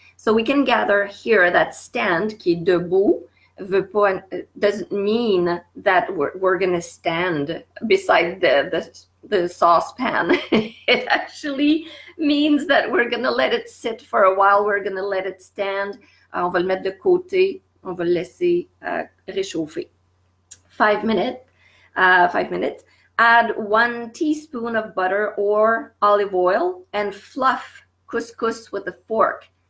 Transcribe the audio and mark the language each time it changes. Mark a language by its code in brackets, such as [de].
[en] So we can gather here that stand, [fr] qui est debout, [en] doesn't mean that we're going to stand beside the saucepan. It actually means that we're going to let it sit for a while. We're going to let it stand. [fr] On va le mettre de côté. On va le laisser réchauffer. [en] 5 minutes. 5 minutes. Add 1 teaspoon of butter or olive oil and fluff couscous with a fork.